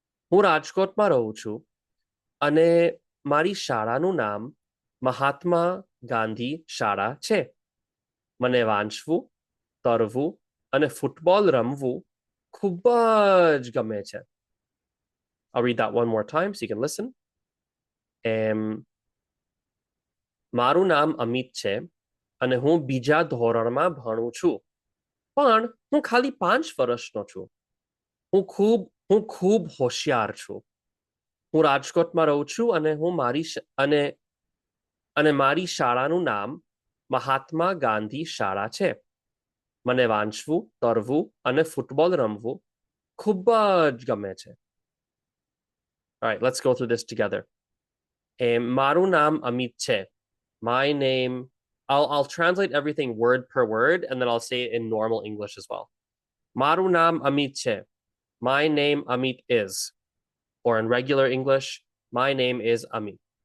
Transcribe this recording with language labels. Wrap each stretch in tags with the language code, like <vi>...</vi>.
<gu>હું રાજકોટમાં રહું છું અને મારી શાળાનું નામ મહાત્મા ગાંધી શાળા છે. મને વાંચવું, તરવું અને ફૂટબોલ રમવું ખૂબ જ ગમે છે.</gu> <en>I'll read that one more time so you can listen.</en> <gu>મારું નામ અમિત છે અને હું બીજા ધોરણમાં ભણું છું. પણ હું ખાલી 5 વર્ષનો છું. હું ખૂબ હોશિયાર છું. હું રાજકોટમાં રહું છું અને મારી શાળાનું નામ મહાત્મા ગાંધી શાળા છે. મને વાંચવું, તરવું અને ફૂટબોલ રમવું ખૂબ જ ગમે છે.</gu> <en>All right, let's go through this together.</en> <gu>મારું નામ અમિત છે.</gu> <en>My name, I'll translate everything word per word, and then I'll say it in normal English as well.</en> <gu>Maru naam Amit che.</gu> <en>My name Amit is. Or in regular English, my name is Amit.</en>